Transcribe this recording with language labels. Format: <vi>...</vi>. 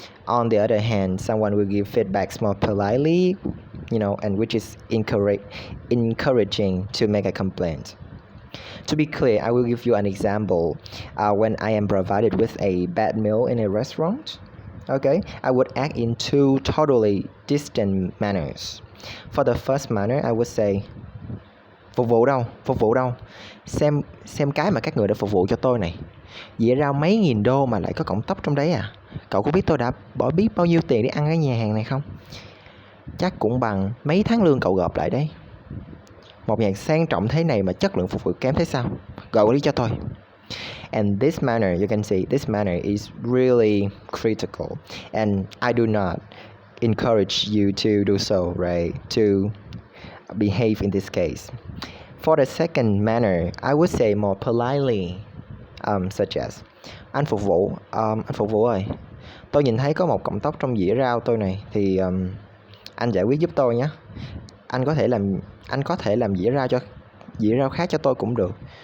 <en>On the other hand, someone will give feedbacks more politely, and which is encouraging to make a complaint. To be clear, I will give you an example. When I am provided with a bad meal in a restaurant, okay, I would act in 2 totally distant manners. For the first manner, I would say,</en> <vi>phục vụ đâu, xem cái mà các người đã phục vụ cho tôi này. Dĩa rau mấy nghìn đô mà lại có cọng tóc trong đấy à? Cậu có biết tôi đã bỏ biết bao nhiêu tiền để ăn ở nhà hàng này không? Chắc cũng bằng mấy tháng lương cậu gộp lại đấy. Một nhà hàng sang trọng thế này mà chất lượng phục vụ kém thế sao? Gọi đi cho tôi.</vi> <en>And this manner, you can see, this manner is really critical, and I do not encourage you to do so, right? To behave in this case. For the second manner, I would say more politely, such as,</en> <vi>anh phục vụ ơi, tôi nhìn thấy có một cọng tóc trong dĩa rau tôi này, thì anh giải quyết giúp tôi nhé. Anh có thể làm dĩa rau khác cho tôi cũng được.</vi>